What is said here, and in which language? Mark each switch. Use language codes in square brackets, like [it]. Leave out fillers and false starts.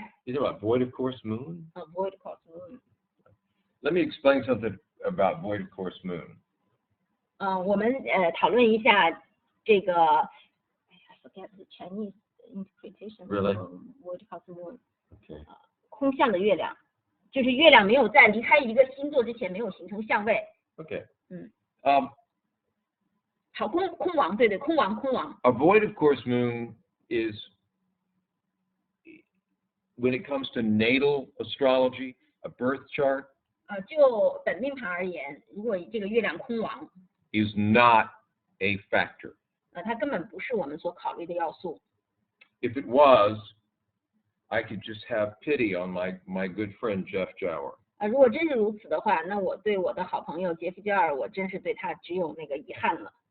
[en] You know about void of course moon? void course moon. Let me explain something about void of course moon. [zh] 我们讨论一下这个 [en] I forget the Chinese interpretation. Really? Void course moon. Okay. [zh] 空相的月亮，就是月亮没有在离开一个星座之前没有形成相位。 [en] Okay. [zh] 好，空王，对，空王。 [en] A void of course moon is, when it comes to natal astrology, a birth chart, [zh] 就本命盘而言，如果这个月亮空王， [en] is not a factor. [zh] 它根本不是我们所考虑的要素。 [en] If it was, I could just have pity on my good friend Jeff Jower. [zh] 如果真是如此的话，那我对我的好朋友杰夫·焦尔，我真是对他只有那个遗憾了。